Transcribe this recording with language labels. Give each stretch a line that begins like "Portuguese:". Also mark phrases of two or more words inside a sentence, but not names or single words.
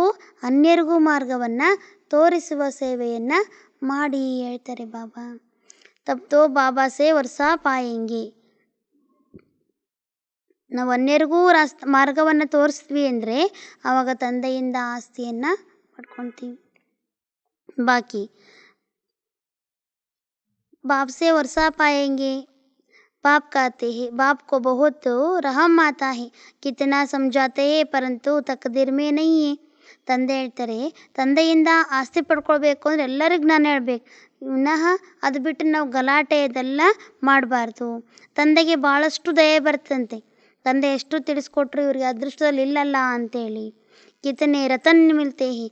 Kannada: ಅನ್ಯರಿಗೂ ಮಾರ್ಗವನ್ನು ತೋರಿಸುವ ಸೇವೆಯನ್ನು ಮಾಡಿ ಹೇಳ್ತಾರೆ ಬಾಬಾ.
Hindi: तब तो बाबा से वर्सा पाएंगे.
Kannada: ನಾವು ಅನ್ಯರಿಗೂ ಮಾರ್ಗವನ್ನು ತೋರಿಸ್ತೀವಿ ಅಂದರೆ ಆವಾಗ ತಂದೆಯಿಂದ ಆಸ್ತಿಯನ್ನು ಪಡ್ಕೊತೀವಿ.
Hindi: ಬಾಕಿ बाप से वर्षा पाएंगे. बाप कहते हैं बाप को बहुत रहम आता है, कितना समझाते हैं परंतु तकदीर में नहीं है.
Kannada: ತಂದೆ ಹೇಳ್ತಾರೆ, ತಂದೆಯಿಂದ ಆಸ್ತಿ ಪಡ್ಕೊಳ್ಬೇಕು ಅಂದರೆ ಎಲ್ಲರಿಗೂ ಜ್ಞಾನ ಹೇಳ್ಬೇಕು. ವಿನಃ ಅದು ಬಿಟ್ಟು ನಾವು ಗಲಾಟೆ ಇದೆಲ್ಲ ಮಾಡಬಾರ್ದು. ತಂದೆಗೆ ಭಾಳಷ್ಟು ದಯೆ ಬರ್ತಂತೆ. ತಂದೆ ಎಷ್ಟು ತಿಳಿಸ್ಕೊಟ್ರು ಇವ್ರಿಗೆ ಅದೃಷ್ಟದಲ್ಲಿ ಇಲ್ಲಲ್ಲ ಅಂತೇಳಿ.
Hindi: कितने रतन मिलते हैं.